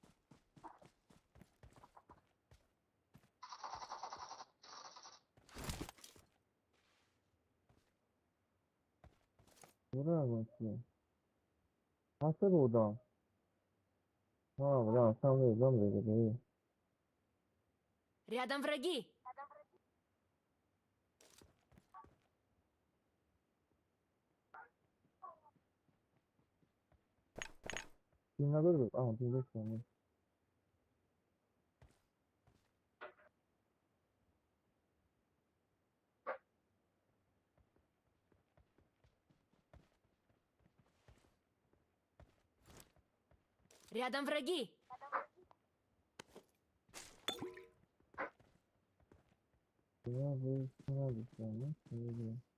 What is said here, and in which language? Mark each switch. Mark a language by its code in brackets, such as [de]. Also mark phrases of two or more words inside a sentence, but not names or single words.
[tr] Buraya bakıyor. Nasıl burada? Ha, ya sen böyle. [ru] Рядом враги! [tr] Dinle. Aa, dinle şimdi. [ru] Рядом враги! [tr] Ya bu şuna bir şey mi? Şöyle.